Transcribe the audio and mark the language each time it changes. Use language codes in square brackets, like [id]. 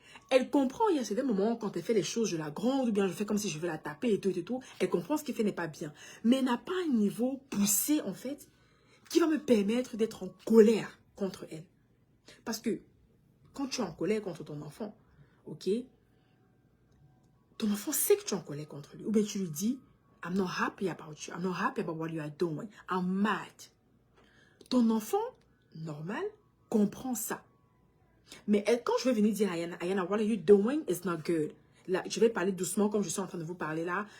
[fr] Elle comprend, il y a certains moments, quand elle fait les choses, je la gronde, ou bien je fais comme si je veux la taper et tout, et tout. Elle comprend ce qu'elle fait n'est pas bien. Mais elle n'a pas un niveau poussé, en fait, qui va me permettre d'être en colère contre elle. Parce que, quand tu es en colère contre ton enfant, ok? Ton enfant sait que tu es en colère contre lui. Ou bien tu lui dis, [en] I'm not happy about you. I'm not happy about what you are doing. I'm mad. [fr] Ton enfant, normal, comprend ça. Mais quand je vais venir dire à Ayana, [en] what are you doing is not good. [fr] Là, je vais parler doucement comme je suis en train de vous parler là.